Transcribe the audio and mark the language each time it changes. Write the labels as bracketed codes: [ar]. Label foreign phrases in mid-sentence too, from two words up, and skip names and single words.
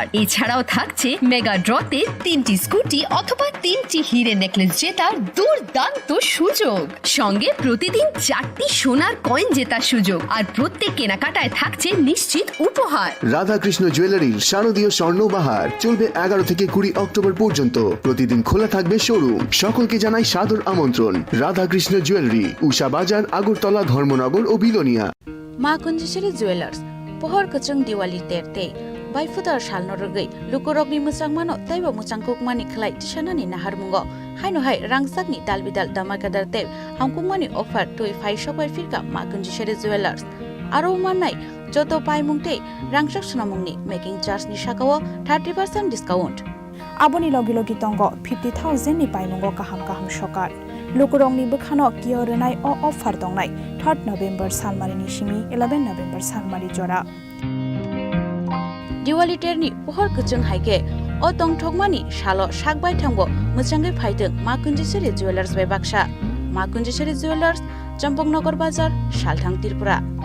[bn] এছাড়াও থাকছে মেগা ড্রতে 3টি স্কুটি অথবা 3টি হীরে নেকলেস জেতার দুর্দান্ত সুযোগ, সঙ্গে প্রতিদিন 4টি সোনার কয়েন জেতার সুযোগ, আর প্রত্যেক কেনাকাটায় থাকছে নিশ্চিত উপহার। রাধাকৃষ্ণ জুয়েলারির শারদীয় স্বর্ণবাহার চলবে 11 থেকে 20 অক্টোবর পর্যন্ত। প্রতিদিন খোলা থাকবে শোরুম। সকলকে জানাই সাদর আমন্ত্রণ। রাধাকৃষ্ণ জুয়েলারি, উষাবাজার, আগরতলা, ধর্মনগর ও বিলোনিয়া। [trp] मा कुंजेश्वरी ज्वेलर्स pohor kachang diwali terte baifudar salnorogei lukorogni musangmano taiba musangkukmani khlai tishanani naharmungo haino hai rangsakni dalbidal damakadar te hamkukmani offer toi phai shobai firka ma kunjeश्वरी ज्वेलर्स aro manai joto paimungte rangsak sunamungni [en] making charge [trp] ni shakawo 30% discount aboni logi logi tongo 50,000 ni paimungo kaham kaham shokar lukurongni bukhano kiyorenai o offer dongnai 3 November salmari ni shimi 11 November salmari jora diwali terni pohor kachang haike o tongthokmani shalo shakbai thangbo muchangai phaideng ma kunjeश्वरी ज्वेलर्स bai baksha ma kunjeश्वरी ज्वेलर्स champongnagar bazar shalthang Tripura।